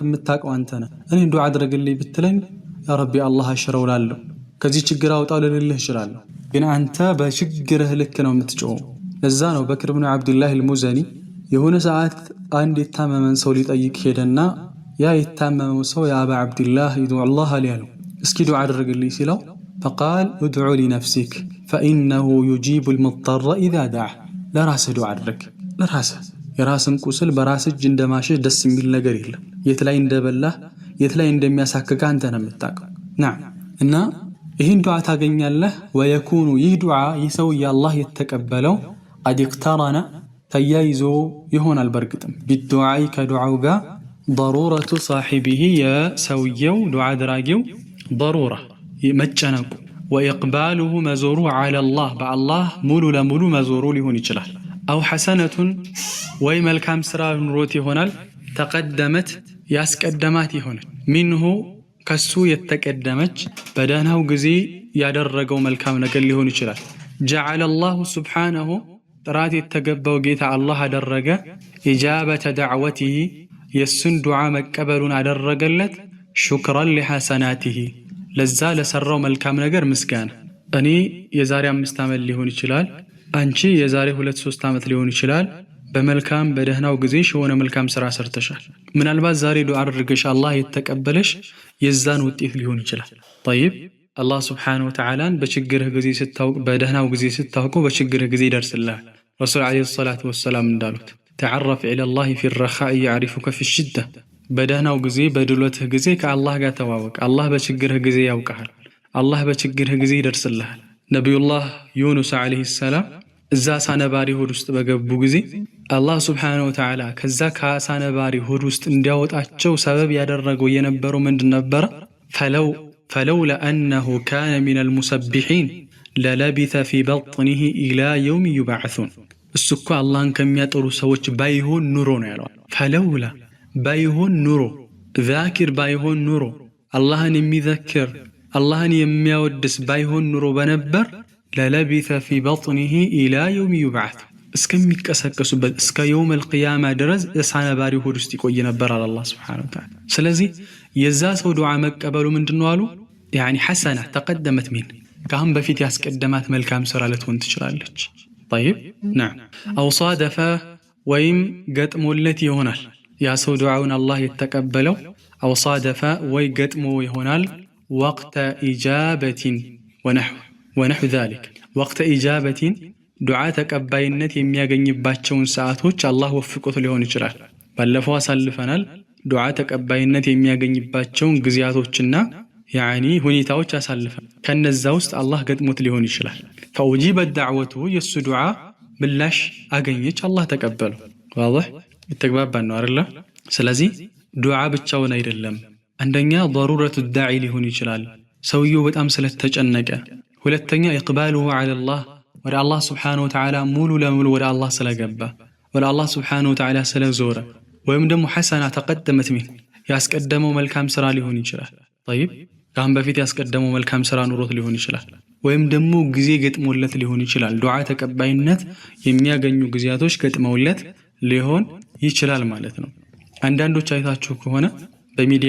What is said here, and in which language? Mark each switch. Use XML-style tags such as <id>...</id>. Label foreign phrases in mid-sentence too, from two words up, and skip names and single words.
<am>የምታውቀው አንተ ነህ። እኔን ዱዓ አድርግልኝ ብትለኝ</am> <ar>يا ربي</ar> <am>አላህ አሽረው ላለሁ ከዚህ ችግር አውጣው ልልህ እችላለሁ። ግን አንተ በችግርህ ልክ ነው የምትጮኸው። ለዛ ነው በክር ብኑ ዓብድላህ አልሙዘኒ የሆነ ሰዓት አንድ የታመመን ሰው ሊጠይቅ ሄደና ያ የታመመው ሰው</am> <ar>يا أبا عبد الله ادع الله</ar> <am>አሊያለው እስኪ ዱዓ አድርግልኝ ሲለው</am> <ar>فقال ادعو لنفسك فإنه يجيب المضطر إذا دعا</ar> <am>ለራስህ ዱዓ አድርግ ለራስህ የራስን ቁስል በራስህ እጅ እንደማሸሽ ደስ የሚል ነገር የለም። የት ላይ እንደበላህ የት ላይ እንደሚያሳክክ አንተ ነህ የምታውቀው። ናም እና ይህን ዱዓ ታገኛለህ። ወየኩኑ ይህ ዱዓ ይህ ሰውዬ አላህ የተቀበለው</am> <ar>قد اقترن</ar> <am>ተያይዞ ይሆናል በርግጥም ቢዱዓኢ ከዱዓው ጋር</am> <ar>ضرورة صاحبه</ar> <am>የሰውየው ዱዓ አድራጊው ضرورة መጨነቁ وإقباله መዞሩ</am> <ar>على الله</ar> <am>በአላህ ሙሉ ለሙሉ መዞሩ ሊሆን ይችላል። አው ሐሰነቱን ወይ መልካም ስራ ኑሮት ይሆናል ተቀደመት ያስቀደማት ይሆናል ሚንሁ ከሱ የተቀደመች በደህናው ጊዜ ያደረገው መልካም ነገር ሊሆን ይችላል።</am> <ar>جعل الله سبحانه</ar> <am>ጥራት የተገባው ጌታ አላህ አደረገ</am> <ar>إجابة دعوته</ar> <am>የሱን ዱዓ መቀበሉን አደረገለት</am> <ar>شكرا لحسناته</ar> <am>ለዛ ለሰራው መልካም ነገር ምስጋና። እኔ የዛሬ 5 ዓመት ሊሆን ይችላል፣ አንቺ የዛሬ 2-3 ዓመት ሊሆን ይችላል በመልካም በደህናው ጊዜሽ የሆነ መልካም ስራ ሰርተሻል። ምናልባት ዛሬ ዱዓ አድርገሽ አላህ የተቀበለሽ የዛን ውጤት ሊሆን ይችላል። طيب አላህ</am> <ar>سبحانه وتعالى</ar> <am>በችግርህ ጊዜ ስታውቅ በደህናው ጊዜ ስታውቀው በችግርህ ጊዜ ይደርስልሃል። ረሱል</am> <ar>عليه الصلاة والسلام</ar> <am>እንዳሉት</am> <ar>تعرف إلى الله في الرخاء يعرفك في الشدة</ar> <am>በደህናው ጊዜ በድሎትህ ጊዜ ከአላህ ጋር ተዋወቅ። አላህ በችግርህ ጊዜ ያውቃል። አላህ በችግርህ ጊዜ ይደርስልሃል። ነብዩላህ ዩኑስ</am> <ar>عليه السلام</ar> <am>እዛ ሳነባሪ ሆድ ውስጥ በገቡ ጊዜ አላህ</am> <ar>سبحانه وتعالى</ar> <am>ከዛ ከሳነባሪ ሆድ ውስጥ እንዲያወጣቸው ሰበብ ያደረገው የነበረው ምንድን ነበር?</am> <ar>فلولا أنه كان من المسبحين للبث في بطنه إلى يوم يبعثون</ar> <am>እሱኮ አላህን ከሚያጠሩ ሰዎች ባይሆን ኑሮ ነው ያለው። ፈለውላ ባይሆን ኑሮ ዛኪር ባይሆን ኑሮ አላህን የሚዘክር አላህን የሚያወድስ ባይሆን ኑሮ በነበር</am> <ar>للبث في بطنه إلى يوم يبعثون</ar> <am>እስከሚቀሰቀሱበት እስከ</am> <ar>يوم القيامة</ar> <am>ድረስ ሳነባሪ ሆድ ውስጥ ይቆይ ነበር አለ አላህ</am> <ar>سبحانه وتعالى።</ar> <am>ስለዚህ የዛ ሰው ዱዓ መቀበሉ ምንድነው አሉ</am> <ar>يعني حسنة تقدمت منه كهم بفيت</ar> <am>ያስቀደማት መልካም ስራ ልትሆን ትችላለች።</am> <ar>طيب نعم أو صادف ويم</ar> <am>ገጥሞለት ይሆናል ያ ሰው ዱዓውን አላህ የተቀበለው</am> <ar>أو صادف</ar> <am>ወይ ገጥሞ ይሆናል</am> <ar>وقت إجابة ونحو ذلك وقت إجابة</ar> <am>ዱዓ ተቀባይነት የሚያገኝባቸውን ሰዓቶች አላህ ወፍቆት ሊሆን ይችላል። ባለፈው አሳልፈናል ዱዓ ተቀባይነት የሚያገኝባቸውን ጊዜያቶችና يعني ሁኔታዎች አሳልፈን ከነዛ ውስጥ አላህ ገጥሞት ሊሆን ይችላል።</am> <ar>فأجيبت دعوته</ar> <am>የሱ ዱዓ ምላሽ አገኘች አላህ ተቀበለው። واضح የተግባባን ነው አይደል? ስለዚህ ዱዓ ብቻውን አይደለም። አንደኛ</am> <ar>ضرورة الداعي</ar> <am>ሊሆን ይችላል ሰውየው በጣም ስለተጨነቀ። ሁለተኛ</am> <ar>إقباله على الله</ar> <am>ወደ አላህ</am> <ar>سبحانه وتعالى</ar> <am>ሙሉ ለሙሉ ወደ አላህ ስለገባ ወደ አላህ</am> <ar>سبحانه و</ar> <am>Ta'ala ስለዞረ ወይም ደግሞ</am> <ar>حسنة تقدمت من</ar> <am>ያስቀደመው መልካም ስራ ሊሆን ይችላል። طيب ካም በፊት ያስቀደመው መልካም ስራ ኑሮት ሊሆን ይችላል ወይም ደግሞ ጊዜ ገጥሞለት ሊሆን ይችላል። ዱዓ ተቀባይነት የሚያገኙ ጊዜያቶች ገጥመውለት ሊሆን ይችላል ማለት ነው። አንዳንዶች አይታችሁ ከሆነ በሚዲያ</am>